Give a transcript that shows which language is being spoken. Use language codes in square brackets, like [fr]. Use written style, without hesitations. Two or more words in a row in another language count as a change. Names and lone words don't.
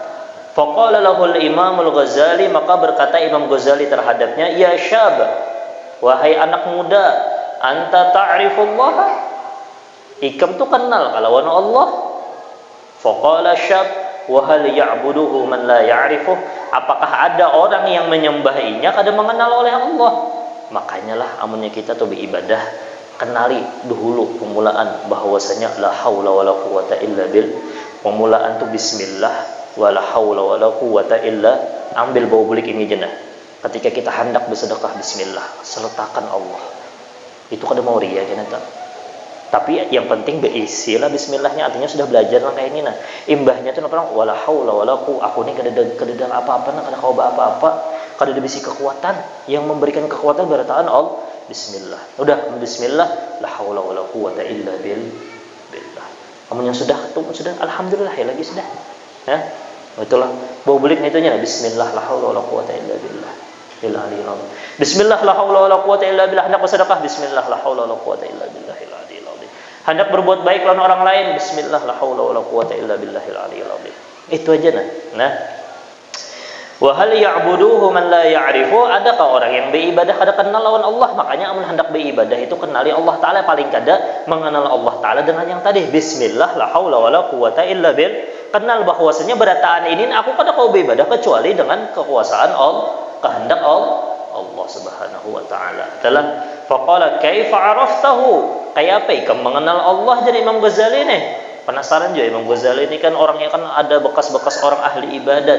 [ar] فقال له الإمام الغزالي, [bjn] maka berkata Imam Ghazali terhadapnya, [ar] يا شاب, [bjn] wahai anak muda, [ar] أنت تعرف الله, [bjn] ikam tu kenal kalawan Allah. [ar] فقال شاب، وهل يعبده من لا يعرفه, [bjn] apakah ada orang yang menyembahinya kada mengenal oleh Allah? Makanya lah amunnya kita tuh beribadah, kenali dahulu permulaan bahwasanya [ar] لا حول ولا قوة إلا ب, [bjn] permulaan tuh [ar] بسم الله، ولا حول ولا قوة إلا, [bjn] ambil bau bulik ini jenah. Ketika kita hendak bersedekah, bismillah, sertakan Allah. Itu kada mau ria kan tak? Tapi yang penting berisilah bismillahnya, artinya sudah belajar lah kayak ini nah. Imbahnya tuh orang [ar] ولا حول ولا قوة, [bjn] aku ni kada apa-apa nah, kada kau apa-apa, kada ada bisi kekuatan. Yang memberikan kekuatan berataan Allah. Bismillah. [ar] Udah بسم الله، لا حول ولا قوة إلا بالله. [bjn] Kamu yang sudah alhamdulillah ya lagi sudah. Ya. Itulah bau beliknya itunya [ar] بسم الله، لا حول ولا قوة إلا بالله. بسم الله، لا حول ولا قوة إلا بالله. [bjn] Hendak bersedekah, [ar] بسم الله، لا حول ولا قوة إلا بالله العلي العظيم. [bjn] Hendak berbuat baik lawan orang lain, [ar] بسم الله، لا حول ولا قوة إلا بالله العلي العظيم. [bjn] Itu aja nah. [ar] وهل يعبده من لا يعرف, [bjn] adakah orang yang beribadah kada kenal lawan Allah? Makanya amun hendak beribadah itu kenali Allah taala, paling kada mengenal Allah taala dengan yang tadi [ar] بسم الله، لا حول ولا قوة إلا بالله. [bjn] Kenal bahwasanya berataan ini aku kada kau beribadah kecuali dengan kekuasaan Allah, kehendak Allah [ar] سبحانه وتعالى. [bjn] Telah [ar] فقال كيف عرفته, [bjn] kayak apa ikam mengenal Allah? Jadi Imam Ghazali nih penasaran juga. Imam Ghazali ini kan orangnya kan ada bekas-bekas orang ahli ibadat.